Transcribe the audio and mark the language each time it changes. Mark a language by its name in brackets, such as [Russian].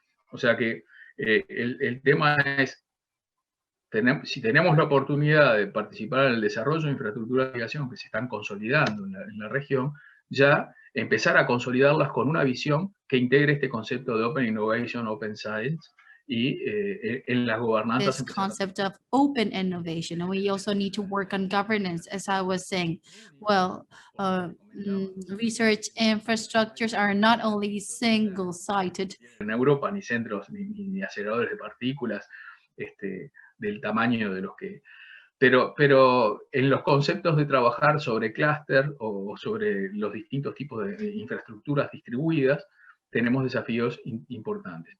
[Spanish] O sea que el tema es, si tenemos la oportunidad de participar en el desarrollo de infraestructuras de investigación que se están consolidando en la región, ya empezar a consolidarlas con una visión que integre este concepto de Open Innovation, Open Science, y en las gobernanzas. [English] This concept of open innovation, and we also need to work on governance, as I was saying. Well, research infrastructures are not only single-sided. [Spanish] En Europa ni centros ni aceleradores de partículas del tamaño de los que... Pero en los conceptos de trabajar sobre clúster o sobre los distintos tipos de infraestructuras distribuidas, tenemos desafíos importantes.